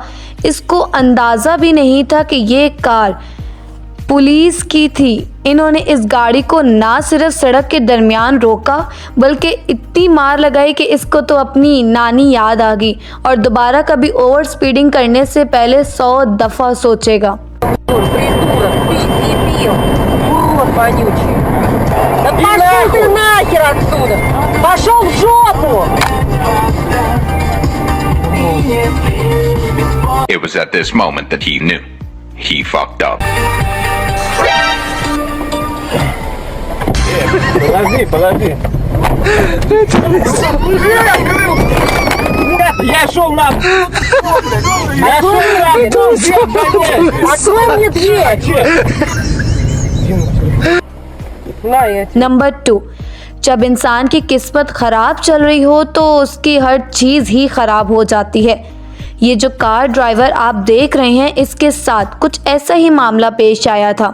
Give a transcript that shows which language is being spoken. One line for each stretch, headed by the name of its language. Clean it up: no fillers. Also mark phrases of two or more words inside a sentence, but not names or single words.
Hindi: इसको अंदाज़ा भी नहीं था कि ये कार पुलिस की थी। इन्होंने इस गाड़ी को ना सिर्फ सड़क के दरमियान रोका बल्कि इतनी मार लगाई कि इसको तो अपनी नानी याद आ गई और दोबारा कभी
English: over speeding
Hindi: करने से पहले 100 दफ़ा सोचेगा।
English: It was at this moment that he knew he fucked up.
Russian: Подожди. Я шел на... Открой мне дверь!
Hindi: नंबर 2, जब इंसान की किस्मत ख़राब चल रही हो तो उसकी हर चीज़ ही ख़राब हो जाती है। ये जो
English: car driver
Hindi: आप देख रहे हैं इसके साथ कुछ ऐसा ही मामला पेश आया था।